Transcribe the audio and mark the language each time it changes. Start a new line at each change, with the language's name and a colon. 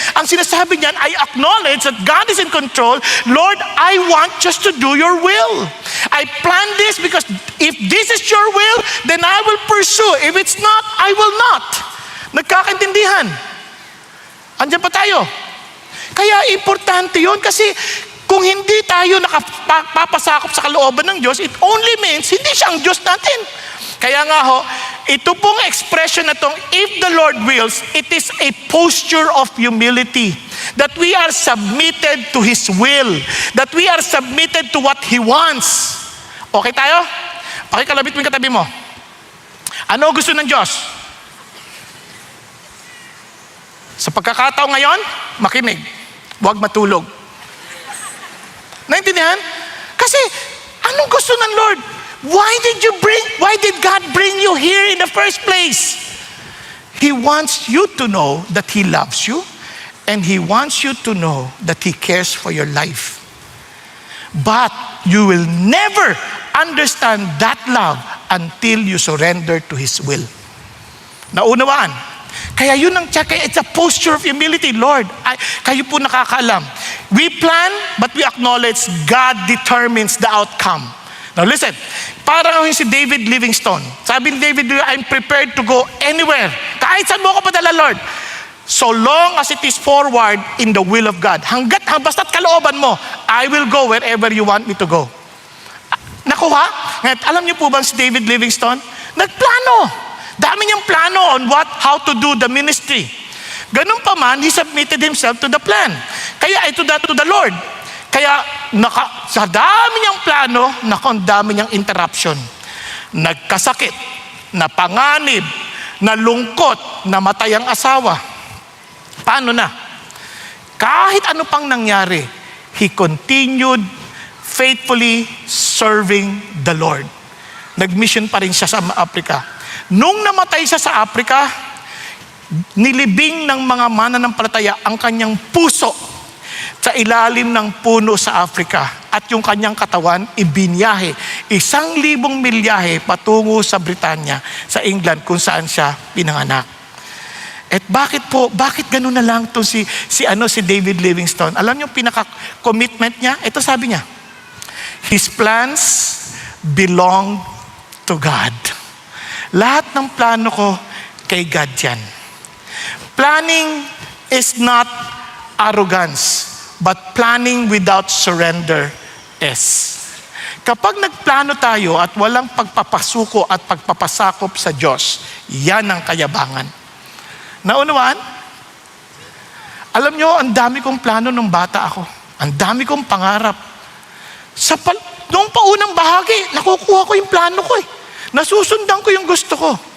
Filipino: Ang sinasabi niyan,
English: I acknowledge that God is in control. Lord, I want just to do your will. I plan this because if this is your will, then I will pursue. If it's not, I will not.
Filipino: Nagkakaintindihan. Andiyan pa tayo. Kaya importante yun kasi Kung hindi tayo nakapapasakop sa kalooban ng Diyos,
English: it only means
Filipino: hindi siya ang Diyos natin. Kaya nga ho, ito pong expression na tong,
English: if the Lord wills, it is a posture of humility. That we are submitted to His will. That we are submitted to what He wants.
Filipino: Okay tayo? Pakikalabit mo yung katabi mo. Ano gusto ng Diyos? Sa pagkakataon ngayon, makinig. Huwag matulog. Naintindihan? Kasi, anong gusto ng Lord?
English: Why did God bring you here in the first place? He wants you to know that He loves you, and He wants you to know that He cares for your life. But you will never understand that love until you surrender to His will.
Filipino: Naunawaan? Kaya yun ang kaya
English: it's a posture of humility.
Filipino: Lord, kayo po nakakaalam.
English: We plan, but we acknowledge God determines the outcome. Now listen,
Filipino: parang yung si
English: David Livingstone. Sabi ni David, I'm prepared to go anywhere.
Filipino: Kahit saan mo ako padala,
English: Lord. So long as it is forward in the will of God.
Filipino: Basta't kalooban mo,
English: I will go wherever you want me to go.
Filipino: Nakuha? Ngayon, alam niyo po ba si David Livingstone? Nagplano. Dami niyang plano
English: on how to do the ministry.
Filipino: Ganun pa man,
English: he submitted himself to the plan.
Filipino: Kaya ito
English: to the Lord.
Filipino: Kaya sa dami niyang plano, ang dami niyang interruption. Nagkasakit, napanganib, nalungkot, namatay ang asawa. Paano na? Kahit ano pang nangyari,
English: he continued faithfully serving the Lord.
Filipino: Nag-mission pa rin siya sa Africa. Nung namatay siya sa Africa, nilibing ng mga mananampalataya ang kanyang puso sa ilalim ng puno sa Africa, at yung kanyang katawan ibinyahe 1,000 milyahe patungo sa Britanya, sa England, kung saan siya pinanganak. At bakit ganun na lang to si David Livingstone? Alam niyo pinaka-commitment niya? Ito sabi niya,
English: His plans belong to God.
Filipino: Lahat ng plano ko kay God yan.
English: Planning is not arrogance, but planning without surrender is.
Filipino: Kapag nagplano tayo at walang pagpapasuko at pagpapasakop sa Diyos, yan ang kayabangan. Naunawaan? Alam nyo, ang dami kong plano nung bata ako. Ang dami kong pangarap. Noong paunang bahagi, nakukuha ko yung plano ko eh. Nasusundan ko yung gusto ko.